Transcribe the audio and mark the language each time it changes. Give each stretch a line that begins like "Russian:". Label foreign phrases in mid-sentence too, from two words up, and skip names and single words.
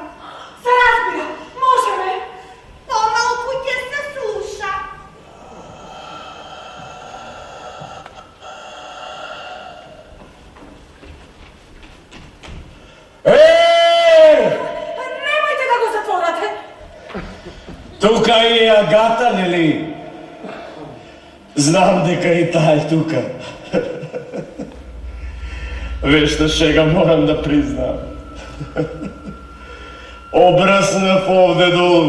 Macedonian: Се разбира. Може ме. Помалку ќе се слуша. Немојте да го затворате. Тука е Агата, нели? Знам дека и таа е тука. Вешта шега морам да признам. Обраснав овде долу.